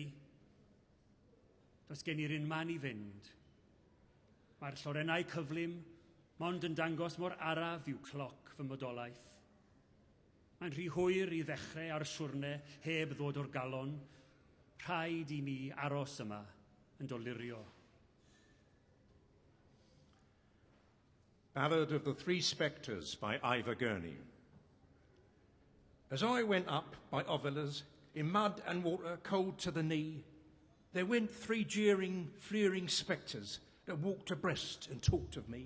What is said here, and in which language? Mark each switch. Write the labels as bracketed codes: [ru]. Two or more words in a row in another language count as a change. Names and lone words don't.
[cy] Does gen i'r un man I fynd. Mae'r llorennau cyflym, mond yn dangos mor araf yw cloc fy modolaeth. Mae'n rhy hwyr I ddechrau ar siwrne heb ddod o'r galon, rhaid I mi aros yma yn dolirio. [en] Ballad of the Three Spectres by Ivor Gurney. As I went up by Ovillas, in mud and water cold to the knee, there went three jeering, fleering spectres that walked abreast and talked of me.